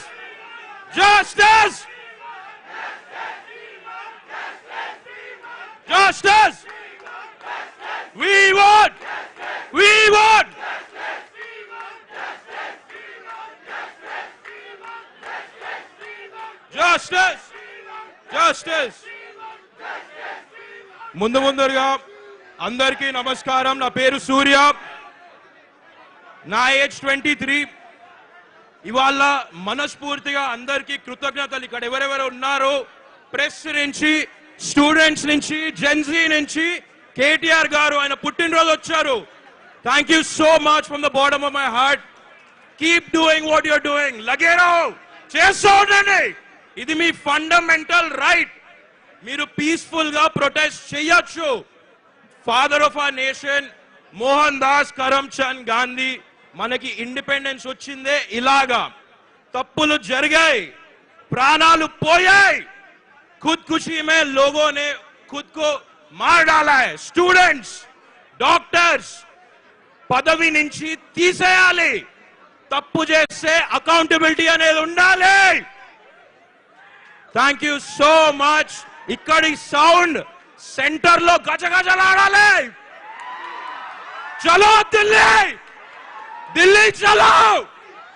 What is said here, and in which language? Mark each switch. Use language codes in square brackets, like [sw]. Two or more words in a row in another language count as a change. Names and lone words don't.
[en] Justice! Justice! We want! We want! Justice! Justice! [te] ముందుగా అందరికీ నమస్కారం. నా పేరు సూర్య. నా ఏజ్ 23. ఇవాళ మనస్ఫూర్తిగా అందరికీ కృతజ్ఞతలు. ఇక్కడ ఎవరెవరు ఉన్నారో ప్రెస్ నుంచి, స్టూడెంట్స్ నుంచి, జెన్జీ నుంచి కేటీఆర్ గారు ఆయన పుట్టినరోజు వచ్చారు. [en] Thank you so much from the bottom of my heart. Keep doing what you're doing. [te] లగేరో చేస్తూ ఉండండి. ఇది మీ ఫండమెంటల్ రైట్. మీరు పీస్ఫుల్ గా ప్రొటెస్ట్ చేయొచ్చు. [en] Father of our nation [te] మోహన్ దాస్ కరమ్చంద్ గాంధీ మనకి ఇండిపెండెన్స్ వచ్చిందే ఇలాగా. తప్పులు జరిగాయి, ప్రాణాలు పోయాయి. [hi] खुदकुशी में लोगों ने खुद को मार डाला है. [en] Students, doctors [te] పదవి నుంచి తీసేయాలి. తప్పు చేస్తే అకౌంటబిలిటీ అనేది ఉండాలి. [en] Thank you so much. [te] ఇక్కడి సౌండ్ సెంటర్ లో గజగజలాడాలి. [hi] चलो दिल्ली, दिल्ली चलो.